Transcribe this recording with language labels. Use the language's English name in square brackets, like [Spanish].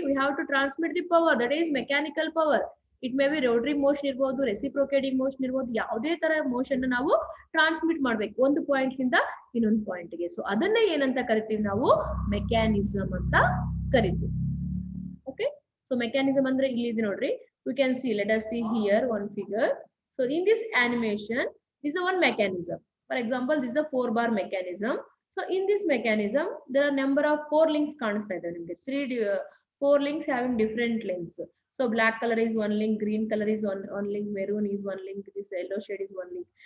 [English] We have to transmit the power, that is mechanical power. It may be rotary motion [Kannada] ಇರಬಹುದು, [English] reciprocating motion [Kannada] ಇರಬಹುದು, ಯಾವುದೇ ತರ motion ನಾವು transmit ಮಾಡ್ಬೇಕು ಒಂದು ಪಾಯಿಂಟ್ ಇಂದ ಇನ್ನೊಂದು ಪಾಯಿಂಟ್ ಗೆ. ಸೊ ಅದನ್ನ ಏನಂತ ಕರಿತೀವಿ ನಾವು? ಮೆಕ್ಯಾನಿಸಮ್ ಅಂತ ಕರಿತೀವಿ. ಓಕೆ, ಸೊ ಮೆಕ್ಯಾನಿಸಮ್ ಅಂದ್ರೆ ಇಲ್ಲಿ ಇದೆ ನೋಡ್ರಿ. [English] We can see, let us see here one figure. So in this animation, this is one mechanism. For example, this is a 4-bar mechanism. So in this mechanism, there are number of four links [Kannada] ಕಾಣಿಸ್ತಾ ಇದೆ ನಿಮಗೆ. [English] Four links having different lengths. So black color is one link, green color is one link, maroon is one link, this yellow shade is one link.